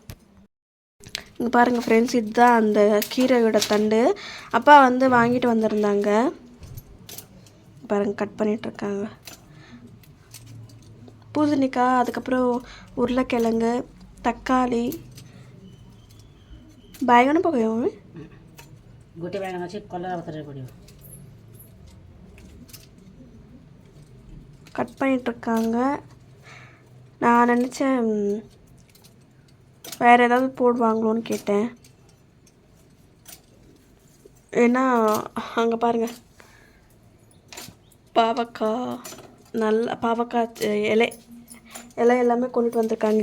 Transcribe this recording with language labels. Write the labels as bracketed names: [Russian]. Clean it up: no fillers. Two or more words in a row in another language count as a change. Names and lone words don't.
[Tamil] இங்கே பாருங்கள் ஃப்ரெண்ட்ஸ், இதுதான் அந்த கீரையோட தண்டு. அப்பா வந்து வாங்கிட்டு வந்திருந்தாங்க, பாருங்கள் கட் பண்ணிகிட்ருக்காங்க. பூசணிக்காய், அதுக்கப்புறம் உருளைக்கிழங்கு, தக்காளி, [Odia] ବା· ପକାଇବ ଗୋଟେ ବାଇଗଣ ଅଛି, କଲରା ପତ୍ରରେ ପଡ଼ିବ. [Tamil] கட் பண்ணிகிட்ருக்காங்க. நான் நினச்சேன் வேறு ஏதாவது போடுவாங்களோன்னு கேட்டேன். ஏன்னா அங்கே பாருங்கள், பாவக்காய் இலை எல்லாமே கொண்டுட்டு வந்திருக்காங்க.